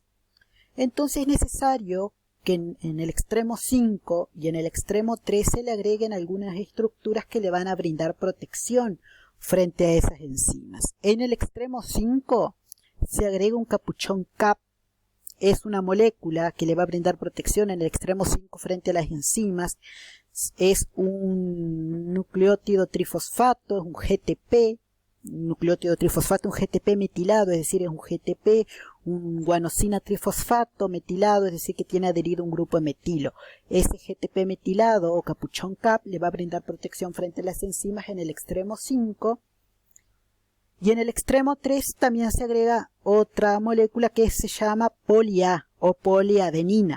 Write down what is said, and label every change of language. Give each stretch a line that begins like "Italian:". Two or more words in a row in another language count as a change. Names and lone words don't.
Spanish: Entonces es necesario que en el extremo 5 y en el extremo 3 se le agreguen algunas estructuras que le van a brindar protección frente a esas enzimas. En el extremo 5 se agrega un capuchón CAP, es una molécula que le va a brindar protección en el extremo 5 frente a las enzimas, es un nucleótido trifosfato, es un GTP, nucleótido trifosfato, un GTP metilado, es decir, es un GTP, un guanosina trifosfato metilado, es decir, que tiene adherido un grupo de metilo. Ese GTP metilado o capuchón CAP le va a brindar protección frente a las enzimas en el extremo 5. Y en el extremo 3 también se agrega otra molécula que se llama poli-A o poliadenina.